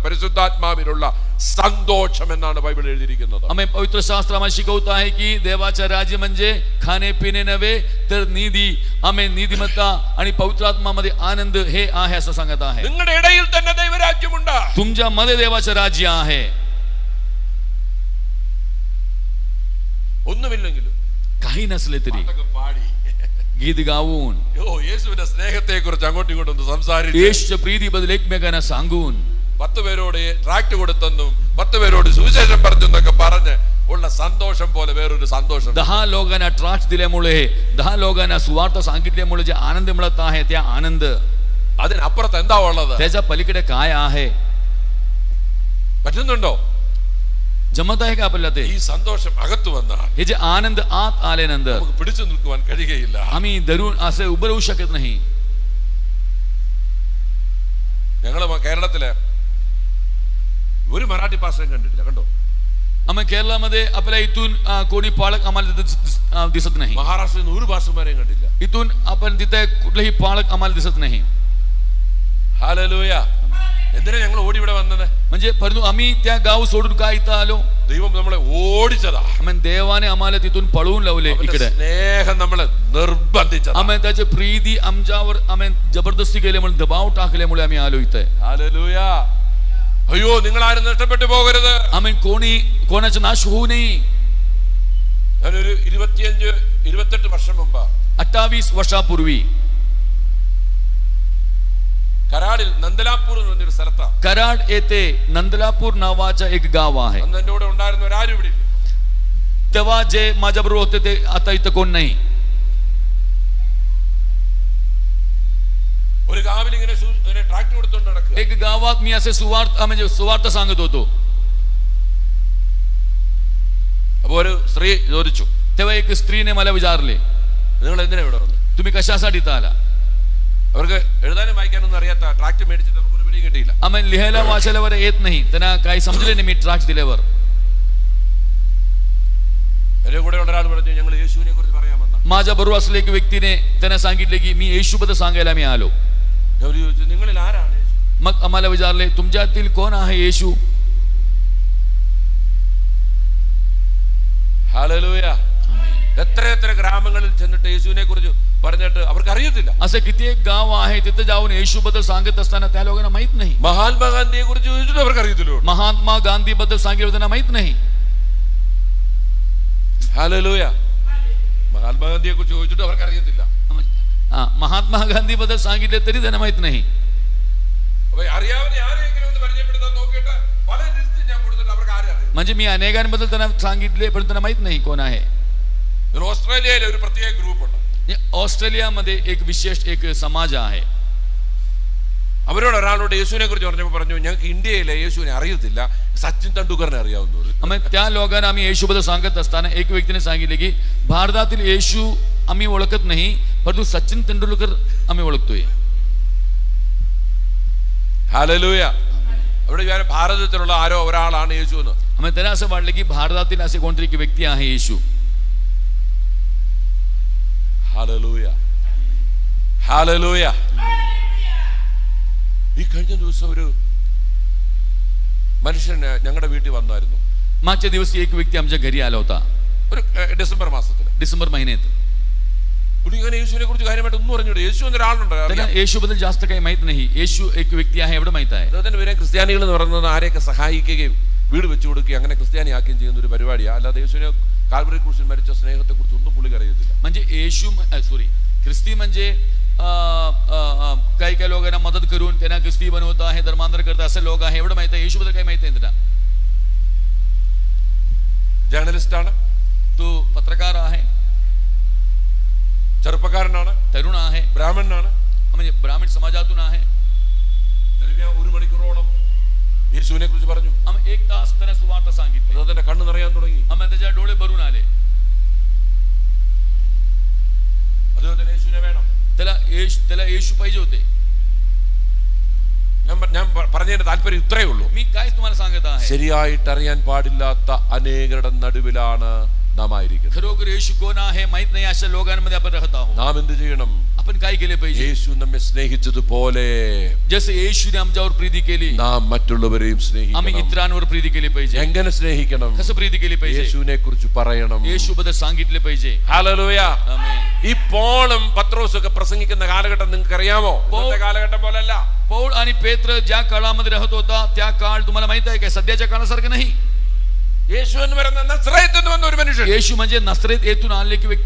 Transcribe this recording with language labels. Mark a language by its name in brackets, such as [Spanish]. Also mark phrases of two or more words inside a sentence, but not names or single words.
[Malayalam] പരിശുദ്ധാത്മാവിനുള്ള സന്തോഷം എന്നാണ് ബൈബിൾ എഴുതിയിരിക്കുന്നത്. [Marathi] आम्ही पवित्र शास्त्रामध्ये शिकवत आहे की देवाचं राज्य म्हणजे खाणे पिणे नव्हे तर नीती, आम्ही नीतिमत्ता आणि पवित्र आत्मामध्ये आनंद हे आहे असं सांगत आहे. [Malayalam] നിങ്ങളുടെ ഇടയിൽ തന്നെ ദൈവരാജ്യമുണ്ട്. [Marathi] तुमच्यामध्ये देवाचं राज्य आहे. [Malayalam] ഒന്നുമില്ലെങ്കിലും [Marathi] काही नसले तरी [Malayalam] പാടി [Marathi] गीत गाऊन [Malayalam] യേശുവിന്റെ സ്നേഹത്തെ കുറിച്ച് അങ്ങോട്ടും ഇങ്ങോട്ടും ഒന്ന് സംസാരിച്ച്, [Marathi] येशूच्या प्रीतीबद्दल एकमेकांना सांगून, [Malayalam] 10 പേരോട് ട്രാക്ട് കൊടുത്തെന്നും 10 പേരോട് സുവിശേഷം പറഞ്ഞെന്നൊക്കെ പറഞ്ഞ് ഉള്ള സന്തോഷം പോലെ വേറൊരു സന്തോഷം. [Marathi] 10 लोकांना ट्रास्ट दिल्यामुळे, 10 लोकांना सुवार्थ सांगितल्यामुळे जे आनंद मिळत आहे त्या आनंद, [Malayalam] അതിനപ്പുറത്ത് എന്താ ഉള്ളത്? [Marathi] त्याच्या पलीकडे काय आहे? [Malayalam] പറ്റുന്നുണ്ടോ? [Marathi] जमत आहे का आपल्याला ते? [Malayalam] ഈ സന്തോഷം അകത്തു വന്നാൽ [Marathi] हे जे आनंद आत आल्यानंतर [Malayalam] നമുക്ക് പിടിച്ചു നിൽക്കുവാൻ കഴിയുകയില്ല. [Marathi] आम्ही धरून असे उभं राहू शकत नाही. [Malayalam] ഞങ്ങള് കേരളത്തിലെ ഒരു മറാഠി പാസ്റ്ററേയും കണ്ടിട്ടില്ല. കണ്ടോ? [Marathi] आम्ही केरळमध्ये आपल्या इथून कोणी पाळक आम्हाला दिसत नाही. [Malayalam] മഹാരാഷ്ട്രയിൽ നിന്ന് ഒരു പാസ്റ്റർമാരെയും കണ്ടില്ല. [Marathi] इथून आपण तिथे कुठलेही पाळक आम्हाला दिसत नाही. [Malayalam] ഹല്ലേലൂയ. എന്തിനാ ഞങ്ങൾ ഓടി ഇവിടെ വന്നത്? [Marathi] म्हणजे परंतु आम्ही त्या गाव सोडून का इथं आलो? [Malayalam] ദൈവം നമ്മളെ ഓടിച്ചതാ. [Marathi] आम्ही देवाने आम्हाला तिथून पळवून लावले इकडे. [Malayalam] സ്നേഹം നമ്മളെ നിർബന്ധിച്ചതാ. [Marathi] आम्ही त्याची प्रीती आमच्यावर आम्ही जबरदस्ती केल्यामुळे, दबाव टाकल्यामुळे आम्ही आलो इथे. [Malayalam] ഹല്ലേലൂയ. അയ്യോ, നിങ്ങൾ ആരും നഷ്ടപ്പെട്ടു പോകരുത്. [Marathi] आम्ही कोणाचा नाश होऊ नये. [Malayalam] ഞാനൊരു 25-28 വർഷം മുമ്പ് [Marathi] 28 वर्षापूर्वी [Malayalam] കരാടിൽ നന്ദലാപൂർ എന്ന് പറഞ്ഞൊരു സ്ഥലത്താണ്. [Marathi] कराड येथे नंदलापूर नावाचं एक गाव आहे. [Malayalam] അന്ന് എന്റെ കൂടെ ഉണ്ടായിരുന്നവരാരും ഇവിടെ ഇല്ല. [Marathi] तेव्हा जे माझ्याबरोबर होते ते आता इथं कोण नाही. [Malayalam] ഒരു കാവിൽ ഇങ്ങനെ ട്രാക്ട് കൊടുത്തോണ്ട് നടക്കുക. [Marathi] एक गावात मी असे सुवार्थ सांगत होतो. [Malayalam] അപ്പൊ ഒരു സ്ത്രീ ചോദിച്ചു, [Marathi] तेव्हा एक स्त्रीने मला विचारले, [Malayalam] നിങ്ങൾ എന്തിനാ ഇവിടെ വന്നു? [Marathi] तुम्ही कशासाठी इथं आला? [Malayalam] അവർക്ക് എഴുതാനും വായിക്കാനൊന്നും അറിയാത്ത ട്രാക്ട് മേടിച്ചിട്ട് നമുക്ക് ഒരു പിടിയും കിട്ടിയില്ല. [Marathi] आम्ही लिहायला वाचायला वर येत नाही, त्यांना काही समजले नाही मी ट्राक्ट दिल्यावर. [Malayalam] എന്റെ കൂടെ ഉള്ള ഒരാൾ പറഞ്ഞു, ഞങ്ങൾ യേശുവിനെ കുറിച്ച് പറയാമെന്ന. [Marathi] माझ्या बरोबर असलेल्या एक व्यक्तीने त्यांना सांगितले की मी येशूबद्दल सांगायला मी आलो. [Malayalam] അവർ ചോദിച്ചു, നിങ്ങളിൽ ആരാണ് യേശു? [Marathi] मग आम्हाला विचारले, तुमच्यातील कोण आहे येशू? [Malayalam] ഹല്ലേലൂയ. എത്ര ഗ്രാമങ്ങളിൽ ചെന്നിട്ട് യേശുവിനെ കുറിച്ച് പറഞ്ഞിട്ട് അവർക്ക് അറിയത്തില്ല. [Marathi] असे किती एक गाव आहे तिथे जाऊन येशूबद्दल सांगत असताना त्या लोकांना माहित नाही. [Malayalam] മഹാത്മാഗാന്ധിയെ കുറിച്ച് ചോദിച്ചിട്ട് അവർക്ക് അറിയത്തില്ല. [Marathi] महात्मा गांधी बद्दल सांगितलं त्यांना माहित नाही. [Malayalam] ഹല്ലേലൂയ. മഹാത്മാഗാന്ധിയെ കുറിച്ച് ചോദിച്ചിട്ട് അവർക്ക് അറിയത്തില്ല. [Marathi] महात्मा गांधी बद्दल सांगितले तरी त्यांना माहित नाही. [Malayalam] അറിയാവുന്ന ആരെങ്കിലും ഒന്ന് പരിചയപ്പെടുത്താൻ നോക്കിയിട്ട് പല ലിസ്റ്റ് ഞാൻ കൊടുത്തിട്ട് അവർക്ക് ആരും അറിയില്ല. [Marathi] म्हणजे मी अनेकांबद्दल त्यांना सांगितले पण त्यांना माहित नाही कोण आहे. [Malayalam] ഓസ്ട്രേലിയയിൽ ഒരു പ്രത്യേക ഗ്രൂപ്പ് ഉണ്ട്. [Marathi] ഓസ്ട്രേലിയमध्ये एक विशेष एक समाज आहे. [Malayalam] അവരോട് ഒരാളോട് യേശുവിനെ കുറിച്ച് പറഞ്ഞപ്പോൾ പറഞ്ഞു, ഞങ്ങൾക്ക് ഇന്ത്യയിലെ യേശുവിനെ അറിയത്തില്ല, സച്ചിൻ തെണ്ടുൽക്കറിനെ അറിയാവുന്നവർ. [Marathi] त्या लोकांना आम्ही येशूबद्दल सांगत असताना एक व्यक्तीने सांगितले की भारतातील येशू आम्ही ओळखत नाही, परंतु सचिन तेंडुलकर आम्ही ओळखतोय. [Malayalam] ഹല്ലേലൂയ. അവിടെ ഭാരതത്തിലുള്ള ആരോ ഒരാളാണ് യേശു എന്ന്. [Marathi] आम्ही त्यांना असं वाटलं की भारतातील असे कोणतरी एक व्यक्ती आहे येशू. [Malayalam] ഹല്ലേലൂയ. ഹല്ലേലൂയ. ഈ കഴിഞ്ഞ ദിവസം ഒരു മനുഷ്യൻ ഞങ്ങളുടെ വീട്ടിൽ വന്നായിരുന്നു. [Marathi] मागच्या दिवशी एक व्यक्ती आमच्या घरी आला होता. [Malayalam] ഒരു ഡിസംബർ മാസത്തിൽ, [Marathi] डिसेंबर महिन्यात. [Malayalam] പുള്ളിങ്ങനെ യേശുവിനെ കുറിച്ച് കാര്യമായിട്ട് ഒന്നും പറഞ്ഞിട്ട്, യേശു എന്നൊരാളുണ്ട്, [Marathi] त्यांना येशूबद्दल जास्त काही माहित नाही. येशू एक व्यक्ती आहे एवढं माहित आहे. [Malayalam] അദ്ദേഹത്തിന്റെ പേരെ ക്രിസ്ത്യാനികൾ എന്ന് പറയുന്നത് ആരെയൊക്കെ സഹായിക്കുകയും വീട് വെച്ചു കൊടുക്കുകയും അങ്ങനെ ക്രിസ്ത്യാനിയാക്കുകയും ചെയ്യുന്ന ഒരു പരിപാടിയാണ്. അല്ലാതെ യേശുവിനെ കാൽവറി ക്രൂശിൽ മരിച്ച സ്നേഹത്തെ കുറിച്ച് ഒന്നും പുള്ളി അറിയത്തില്ല. [Marathi] म्हणजे येशू ख्रिस्ती म्हणजे काही काही लोकांना मदत करून त्यांना ख्रिस्ती बनवत आहे, धर्मांतर करत असे लोक आहे एवढं माहित आहे. येशूबद्दल काही माहित नाही त्यांना. [Malayalam] ജേർണലിസ്റ്റ് ആണ്, [Marathi] तो पत्रकार आहे, [Malayalam] ചെറുപ്പക്കാരനാണ്, [Marathi] तरुण आहे, [Malayalam] ബ്രാഹ്മണനാണ്, [Marathi] म्हणजे ब्राह्मण समाजातून आहे. [Malayalam] ദരമ്യാൻ 1 മണിക്കൂറോളം യേശുവിനെ കുറിച്ച് പറഞ്ഞു. [Marathi] आम्ही 1 तास त्यांना सुवार्ता सांगितली. [Malayalam] അദ്ദേഹത്തിന്റെ കണ്ണ് നിറയാൻ തുടങ്ങി. [Marathi] आम्ही त्याच्या डोळे भरून आले. [Malayalam] അദ്ദേഹത്തിന് യേശുവിനെ വേണം. [Marathi] त्याला येशू पाहिजे होते. [Malayalam] ഞാൻ പറഞ്ഞതിന്റെ താല്പര്യം ഇത്രയേ ഉള്ളൂ. [Marathi] मी काय तुम्हाला सांगत आहे, [Malayalam] ശരിയായിട്ട് അറിയാൻ പാടില്ലാത്ത അനേകരുടെ നടുവിലാണ് നാം ആയിരിക്കുന്നത്. [Marathi] खरोखर येशू कोण आहे माहित नाही अशा लोकांमध्ये आपण राहत आहोत. [Malayalam] നാം എന്ത് ചെയ്യണം? [Marathi] आपण काय केले पाहिजे? [Malayalam] യേശു നമ്മെ സ്നേഹിച്ചതുപോലെ [Marathi] जसे येशूने आमच्यावर प्रीती केली, [Malayalam] നാം മറ്റുള്ളവരെയും [Marathi] आम्ही [Malayalam] സ്നേഹിക്കണം. [Marathi] इतरांवर प्रीती केली पाहिजे. [Malayalam] എങ്ങനെ സ്നേഹിക്കണം? [Marathi] कसं प्रीती केली पाहिजे? [Malayalam] യേശുവിനെ കുറിച്ച് പറയണം. [Marathi] येशूबद्दल सांगितले पाहिजे. [Malayalam] ഹല്ലേലൂയ. [Marathi] आमेन. [Malayalam] ഈ പോളും പത്രോസും ഒക്കെ പ്രസംഗിക്കുന്ന കാലഘട്ടം നിങ്ങൾക്ക് അറിയാമോ? ഇന്നത്തെ കാലഘട്ടം പോലല്ല. [Marathi] पौल आणि पेत्र ज्या काळामध्ये राहत होता त्या काळ तुम्हाला माहित आहे का? सध्याच्या काळासारखं नाही. [Malayalam] യേശു എന്ന് പറയുന്ന നസ്രയത്തിൽ നിന്ന് വന്ന ഒരു മനുഷ്യൻ. [Marathi] येशू म्हणजे नसरेत येथून आणले की व्यक्ती.